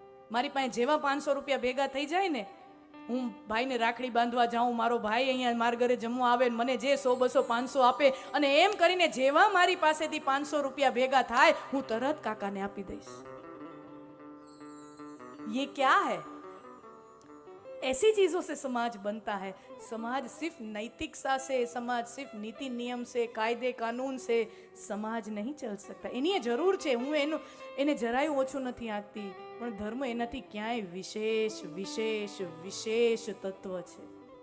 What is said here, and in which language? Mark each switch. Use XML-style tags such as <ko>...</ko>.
<gu>મારી પાસે જેવા 500 રૂપિયા ભેગા થઈ જાય ને, હું ભાઈને રાખડી બાંધવા જાઉં, મારો ભાઈ અહીંયા મારા ઘરે જમવા આવે, મને જે 100, 200, 500 આપે, અને એમ કરીને જેવા મારી પાસેથી 500 રૂપિયા ભેગા થાય હું તરત કાકાને આપી દઈશ.</gu> <hi>ये क्या है? ऐसी चीजों से समाज बनता है. समाज सिर्फ नैतिकता से, समाज सिर्फ नीति नियम से, कायदे कानून से समाज नहीं चल सकता.</hi> <gu>એની જરૂર છે, હું એને જરાય ઓછું નથી આંકતી, પણ ધર્મ એનાથી ક્યાંય વિશેષ વિશેષ વિશેષ તત્વ છે.</gu>